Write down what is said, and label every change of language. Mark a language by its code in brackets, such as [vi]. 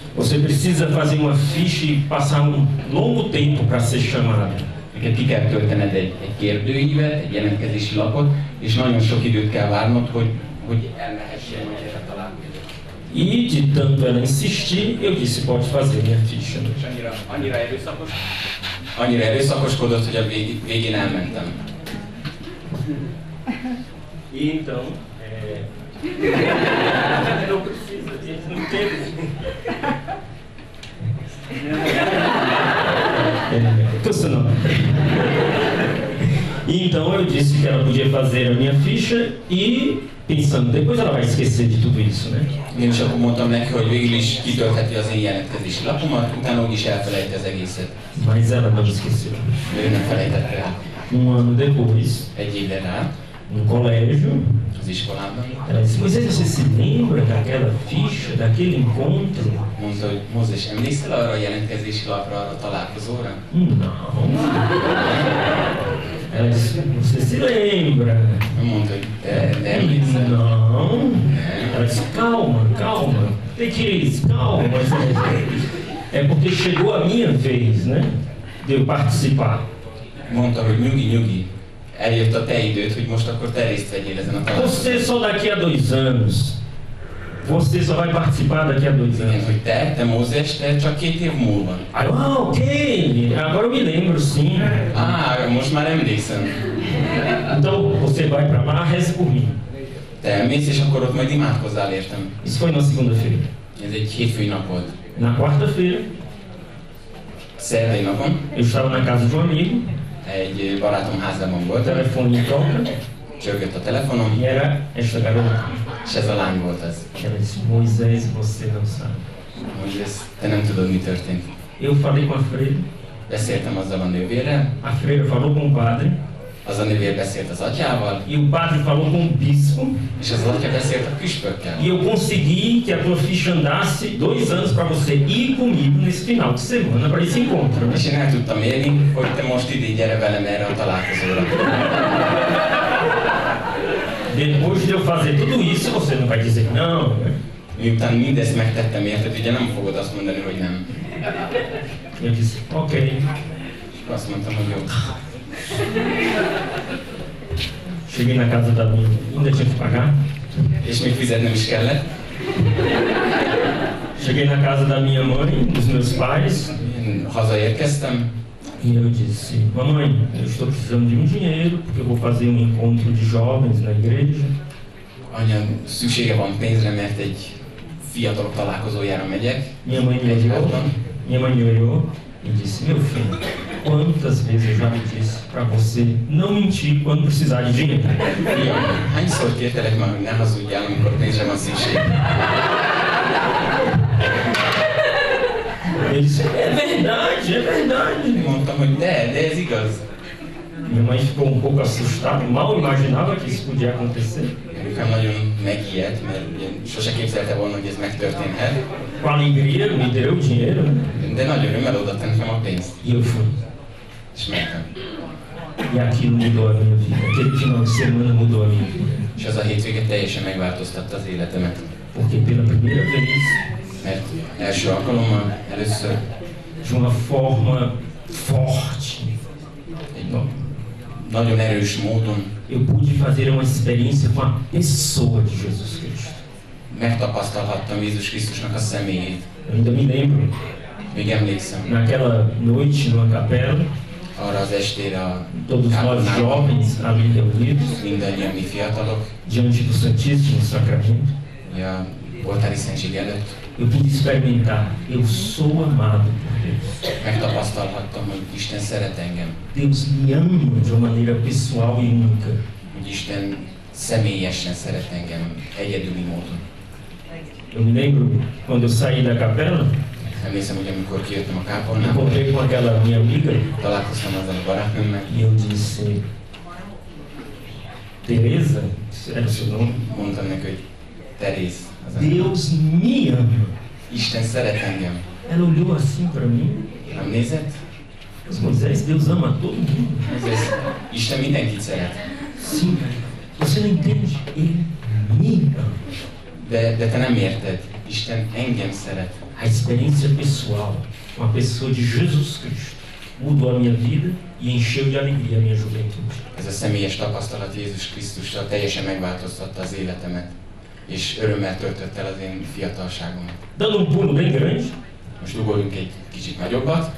[pt] Você precisa fazer uma ficha e passar um longo tempo para ser chamado. [hu] Neked ki kell töltened egy kérdőívet, egy jelentkezési lapot, és nagyon sok időt kell várnod, hogy elmehessél majd erre találkozni. [pt] E de tanto ela insistir, eu disse: pode fazer minha ficha. [hu] És annyira erőszakoskodott, hogy a végén elmentem. [pt] E então, não precisa, a gente não teve. Não. E então eu disse que ela podia fazer a minha ficha e pensando, depois ela vai esquecer de tudo isso, né? [hu] Én is akkor mondtam neki, hogy végül is kitöltheti az én jelentkezési lapomat, utána úgyis elfelejti az egészet. [pt] Mas ela não esqueceu. [hu] Ő nem felejtette el. [pt] Ano depois, [hu] Egy évre rá, [pt] no colégio, [hu] az iskolában, [pt] ela disse: Moisés, você se lembra daquela ficha, daquele encontro? [hu] mondta, hogy Mózes, emlékszel arra a jelentkezési lapra, arra a találkozóra? [pt] Não. Ela disse: você se lembra? [hu] Ő mondta, hogy te emlékszel? [pt] Não. Ela disse: calma, tem que ir, calma. É porque chegou a minha vez, né? De eu participar. [hu] Mondta, hogy nyugi, eljött a te időd, hogy most akkor te részt vegyél ezen a találkozón. [pt] Você só daqui a 2 anos. Você só vai participar daqui a 2 [hu] Igen, [pt] anos. [hu] hogy te Mózes, te csak 2 év múlva. [pt] Aí eu: ok, agora eu me lembro sim. [hu] Most már emlékszem. [pt] Então você vai pra lá, reze por mim. [hu] Te elmész, és akkor ott majd imádkozzál értem. [pt] Isso foi na segunda-feira. [hu] Ez egy hétfői nap volt. [pt] Na quarta-feira, [hu] Szerdai napon [pt] eu estava na casa de um amigo, [hu] egy barátom házában [pt] o [hu] volt, [pt] telefone toca, [hu] Csörgött a telefonom, [pt] e era esta garota. [hu] és ez a lány volt az. [pt] Ela disse, Moisés, você não sabe. [hu] Mózes, te nem tudod, mi történt. [pt] Eu falei com a freira, [hu] Beszéltem azzal a nővérrel, [pt] a freira falou com o padre, [hu] az a nővér beszélt az atyával, [pt] e o padre falou com o bispo, [hu] és az atya beszélt a püspökkel. [pt] e eu consegui que a tua ficha andasse 2 anos para você ir comigo nesse final de semana para esse encontro. [hu] És én el tudtam érni, hogy te most idén gyere velem erre a találkozóra. [pt] Depois de eu fazer tudo isso, você não vai dizer não, né? [hu] Miután mindezt megtettem érted, ugye nem fogod azt mondani, hogy nem. [pt] Eu disse, ok. [hu] És azt mondtam, hogy jó. [pt] Cheguei na casa da minha, ainda tinha que pagar. [hu] És még fizetnem is kellett. [pt] Cheguei na casa da minha mãe, dos meus pais, [hu] Én hazaérkeztem, [pt] e eu disse, mamãe, eu estou precisando de um dinheiro, porque eu vou fazer um encontro de jovens na igreja. [hu] anya, szüksége van pénzre, mert egy fiatalok találkozójára megyek. [pt] Minha mãe me olhou e disse, meu filho, quantas vezes eu já me disse para você não mentir quando precisar de dinheiro? [hu] Fiam, hányszor kértelek már, hogy ne hazudjál, amikor pénzre van szükség? [pt] Ele disse, é verdade, é verdade. [hu] Mondtam, hogy de ez igaz. [pt] Minha mãe ficou um pouco assustada, mal imaginava que isso podia acontecer. [hu] Anyukám nagyon megijedt, mert ugye sose képzelte volna, hogy ez megtörténhet. [pt] Com alegria me deu o dinheiro, né? [hu] De nagy örömmel odaadta nekem a pénzt. [pt] E eu fui. [hu] És mentem. [pt] E aquilo mudou a minha vida. Aquele final de semana mudou a minha vida. [hu] És az a hétvége teljesen megváltoztatta az életemet. [pt] Porque pela primeira vez, [hu] Mert első alkalommal, először [pt] de uma forma forte, [hu] egy nagyon erős módon [pt] eu pude fazer uma experiência com a pessoa de Jesus Cristo. [hu] megtapasztalhattam Jézus Krisztusnak a személyét. [pt] Eu ainda me lembro, [hu] Még emlékszem [pt] naquela noite numa capela, [hu] arra az estére a [pt] todos nós [hu] kápolnában, [pt] jovens ali reunidos, [hu] mindannyian mi fiatalok, [pt] diante do Santíssimo Sacramento, [hu] ugye a oltári szentség előtt [pt] eu pude experimentar, eu sou amado por Deus. [hu] megtapasztalhattam, hogy Isten szeret engem, [pt] Deus me ama de uma maneira pessoal e única. [hu] hogy Isten személyesen szeret engem, egyedüli módon. [pt] Eu me lembro quando eu saí da capela, [hu] Emlékszem, hogy amikor kijöttem a kápolnából, [pt] encontrei com aquela minha amiga [hu] találkoztam azzal a barátnőmmel, [pt] e eu disse, Teresa, era o seu nome? [hu] mondtam neki, hogy Teréz, az a neve. [pt] Deus me ama. [hu] Isten szeret engem. [pt] Ela olhou assim para mim, [hu] Nem nézett? [pt] mas Moisés, Deus ama todo mundo. [hu] Ezért Isten mindenkit szeret. [pt] Sim, você não entende? Ele me ama. [hu] De te nem érted. Isten engem szeret. [pt] A experiência pessoal com a pessoa de Jesus Cristo mudou a minha vida e encheu de alegria a minha juventude. [hu] Ez a személyes tapasztalat Jézus Krisztussal teljesen megváltoztatta az életemet, és örömmel töltött el az én fiatalságomat. [pt] Dando um pulo bem grande, [hu] Most ugorjunk egy kicsit nagyobbat.